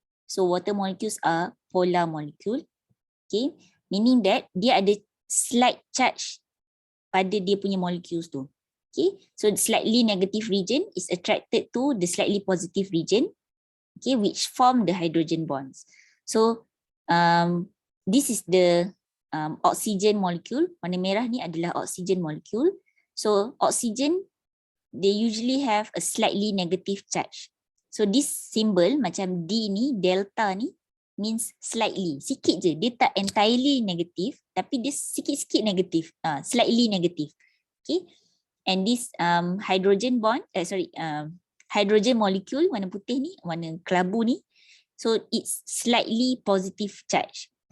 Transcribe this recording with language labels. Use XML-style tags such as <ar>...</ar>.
<en>So water molecules are polar molecule. Okay, meaning that</en> <ms>dia ada slight charge pada dia punya molecules tu.</ms> <en>Okay, so the slightly negative region is attracted to the slightly positive region, okay, which form the hydrogen bonds. So this is the oxygen molecule.</en> <ms>Warna merah ni adalah oxygen molecule.</ms> <en>So oxygen, they usually have a slightly negative charge. So this symbol macam D ni, delta ni, means slightly,</en> <ms>sikit je. Dia tak entirely negative, tapi dia sikit-sikit negatif, slightly negative.</ms> <en>Okay, and this hydrogen bond, hydrogen molecule</en> <ms>warna putih ni, warna kelabu ni,</ms> <en>so it's slightly positive charge.</en>